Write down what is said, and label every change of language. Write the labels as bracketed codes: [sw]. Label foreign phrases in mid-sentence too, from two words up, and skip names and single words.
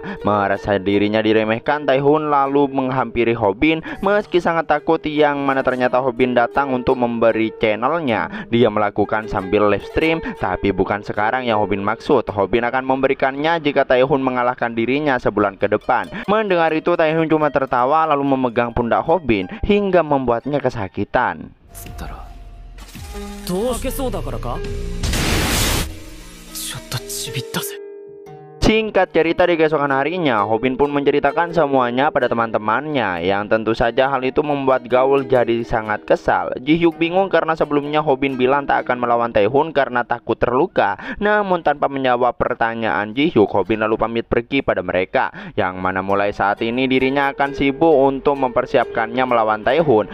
[id] Merasa dirinya diremehkan, Tae-hun lalu menghampiri Hobin meski sangat takut, yang mana ternyata Hobin datang untuk memberi channelnya. Dia melakukan sambil live stream, tapi bukan sekarang yang Hobin maksud. Hobin akan memberikannya jika Tae-hun mengalahkan dirinya sebulan ke depan. Mendengar itu, Tae-hun cuma tertawa lalu memegang pundak Hobin hingga membuatnya kesakitan. [ja] どう負けそうだからかちょっとちびったぜ [id] Singkat cerita, di keesokan harinya Hobin pun menceritakan semuanya pada teman-temannya, yang tentu saja hal itu membuat Gaul jadi sangat kesal. Ji-hyuk bingung karena sebelumnya Hobin bilang tak akan melawan Tae-hun karena takut terluka. Namun tanpa menjawab pertanyaan Ji-hyuk, Hobin lalu pamit pergi pada mereka, yang mana mulai saat ini dirinya akan sibuk untuk mempersiapkannya melawan Tae-hun.